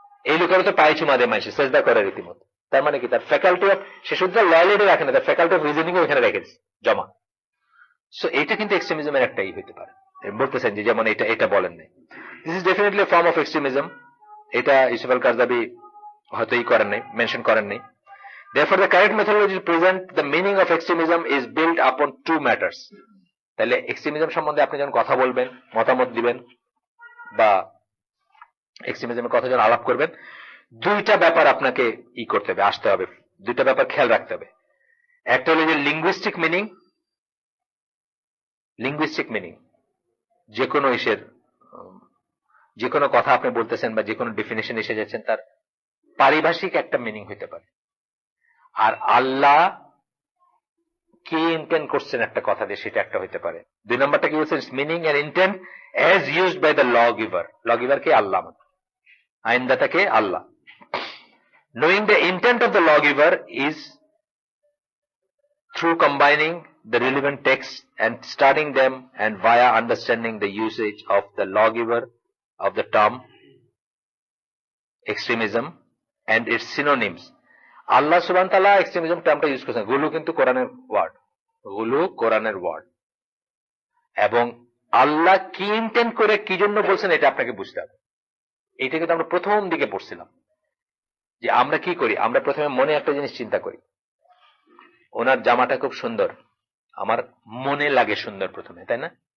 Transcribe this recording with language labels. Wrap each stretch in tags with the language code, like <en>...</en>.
<bn>এই লোকেরা তো পায়ে চুমা দেয় মানুষের, সেজদা করে রীতিমতো। তার মানে কি? তার ফ্যাকাল্টি অফ, সে শুধু লয়ালিটি রাখে না, তার ফ্যাকাল্টি অফ রিজনিং ওইখানে রেখে দিছে জমা। সো এটা কিন্তু এক্সট্রিমিজমের একটাই হইতে পারে। বলতেছেন যে যেমন এটা বলেন নাই,</bn> <en>This is definitely form of extremism.</en> <bn>এটা ইউসুফ আল কারজাবি হয়তো করেন নাই, মেনশন করেন নাই।</bn> <en>Therefore the correct methodology to present the meaning of extremism is built upon 2 matters.</en> <bn>তাহলে এক্সট্রিমিজম সম্বন্ধে আপনি যখন কথা বলবেন, মতামত দিবেন বা এক্সট্রিমিজমের কথা যখন আলাপ করবেন, 2টা ব্যাপার আপনাকে করতে হবে, আসতে হবে, 2টা ব্যাপার খেয়াল রাখতে হবে। একটা হলো যে লিঙ্গুইস্টিক মিনিং, যে কোনো যে কোনো কথা আপনি বলতেছেন বা যে কোনো ডেফিনেশন এসে যাচ্ছেন, তার পারিভাষিক একটা মিনিং হইতে পারে। আর আল্লাহ কি ইন্টেন্ড করছেন একটা কথা দিয়ে, সেটা একটা হইতে পারে। 2 নম্বরটা কি বলছেন?</bn> <en>Meaning and intent as used by the law giver.</en> <bn>Law giver K? Allah, আইনদাতা K? Allah.</bn> <en>Knowing the intent of the law giver is through combining the relevant texts and studying them, and via understanding the usage of the lawgiver of the term extremism and its synonyms.</en> <bn>আল্লাহ সুবহানাহু ওয়া তাআলা extremism টার্মটা use করেছেন। গুলু কিন্তু কোরআনের word, গুলু কোরআনের word, এবং আল্লাহ কি ইন্টেন্ড করে কি জন্য বলছেন এটা আপনাকে বুঝতে হবে। এইটা কিন্তু আমরা প্রথম দিকে পড়ছিলাম যে আমরা কি করি, আমরা প্রথমে মনে একটা জিনিস চিন্তা করি, ওনার জামাটা খুব সুন্দর, আমার মনে লাগে সুন্দর প্রথমে, তাই না?</bn>